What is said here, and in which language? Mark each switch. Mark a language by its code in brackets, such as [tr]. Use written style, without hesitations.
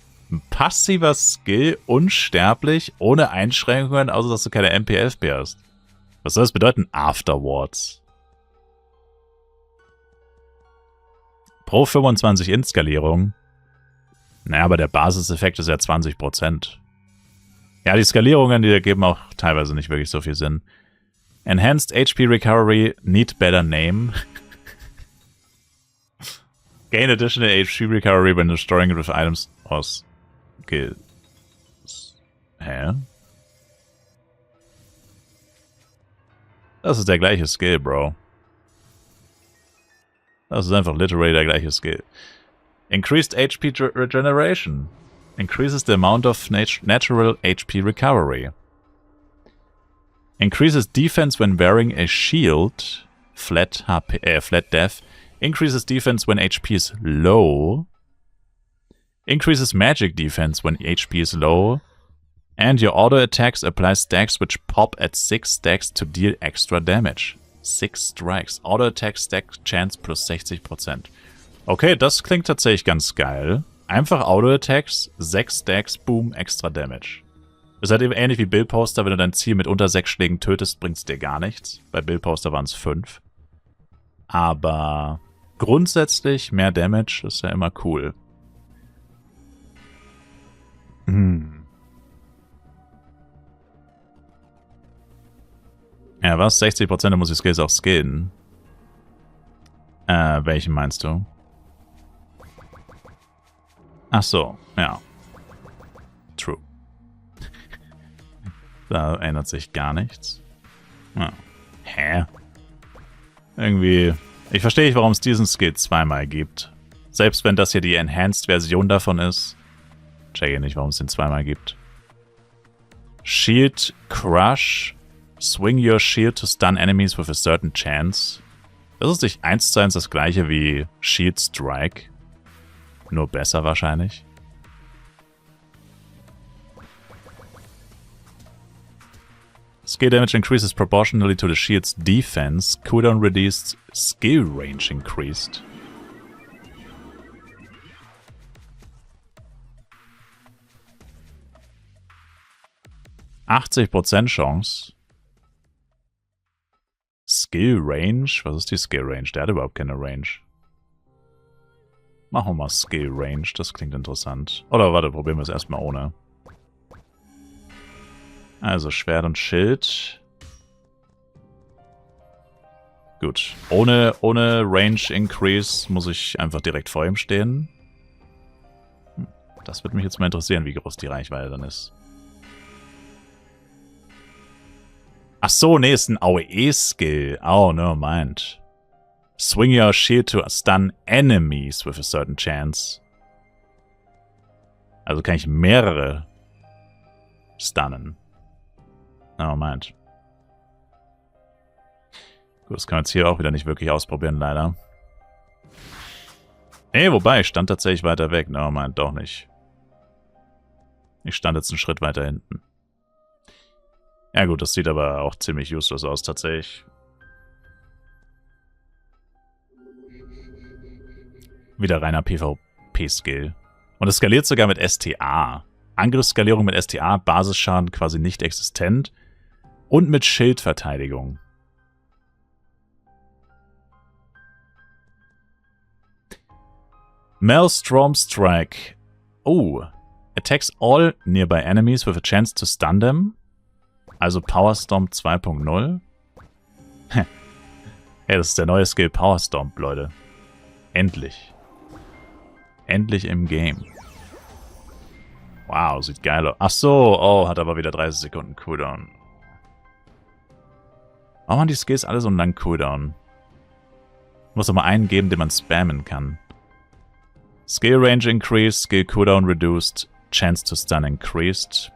[de] Ein passiver Skill, unsterblich, ohne Einschränkungen, außer dass du keine MP-FP hast. Was soll das bedeuten? [en] Afterwards. [de] Pro 25 Int-Skalierung. Naja, aber der Basiseffekt ist ja 20%. Ja, die Skalierungen, die ergeben auch teilweise nicht wirklich so viel Sinn. [en] Enhanced HP Recovery, need better name. Gain additional HP Recovery when restoring it with items or skills. [de] Hä? Das ist der gleiche Skill, Bro. Das ist einfach literally der gleiche Skill. [en] Increased HP Regeneration. Increases the amount of natural HP recovery. Increases defense when wearing a shield. Flat death. Increases defense when HP is low. Increases magic defense when HP is low. And your auto attacks apply stacks which pop at 6 stacks to deal extra damage. 6 strikes. Auto attack stack chance plus 60%. [de] Okay, das klingt tatsächlich ganz geil. Einfach Auto Attacks, 6 Stacks, boom, extra Damage. Ist halt eben ähnlich wie Billposter, wenn du dein Ziel mit unter 6 Schlägen tötest, bringt es dir gar nichts. Bei Billposter waren es 5. Aber grundsätzlich mehr Damage ist ja immer cool. Ja, was? 60% muss ich Skills auch skillen. Welchen meinst du? Ach so, ja. [en] True. [de] Da ändert sich gar nichts. Ja. Hä? Irgendwie... Ich verstehe nicht, warum es diesen Skill zweimal gibt. Selbst wenn das hier die Enhanced-Version davon ist. Checke nicht, warum es den zweimal gibt. [en] Shield Crush. Swing your shield to stun enemies with a certain chance. [de] Das ist nicht 1:1 das gleiche wie Shield Strike. Nur besser wahrscheinlich. [en] Skill damage increases proportionally to the shield's defense. Cooldown reduced. Skill range increased. %80 Chance. [de] Skill Range? Was ist die Skill Range? Der hat überhaupt keine Range. Machen wir mal Skill Range, das klingt interessant. Oder warte, probieren wir es erstmal ohne. Also Schwert und Schild. Gut. Ohne Range Increase muss ich einfach direkt vor ihm stehen. Das würde mich jetzt mal interessieren, wie groß die Reichweite dann ist. Ach so, nee, ist ein AOE-Skill. [en] Oh, never mind. Swing your shield to stun enemies with a certain chance. [de] Also kann ich mehrere stunnen. [en] Never mind. [de] Gut, das kann man jetzt hier auch wieder nicht wirklich ausprobieren, leider. Nee, wobei, ich stand tatsächlich weiter weg. [en] Never mind, [de] doch nicht. Ich stand jetzt einen Schritt weiter hinten. Ja gut, das sieht aber auch ziemlich useless aus, tatsächlich. Wieder reiner PvP-Skill. Und es skaliert sogar mit STA. Angriffsskalierung mit STA, Basisschaden quasi nicht existent. Und mit Schildverteidigung. [en] Maelstrom Strike. Oh. Attacks all nearby enemies with a chance to stun them. [de] Also Power Stomp 2.0. Ja, das ist der neue Skill Power Stomp, Leute. Endlich. Endlich im Game. Wow, sieht geil aus. Ach so, oh, hat aber wieder 30 Sekunden Cooldown. Warum haben die Skills alle so einen langen Cooldown? Muss doch mal einen geben, den man spammen kann. [en] Skill Range increased, Skill Cooldown reduced, Chance to Stun increased.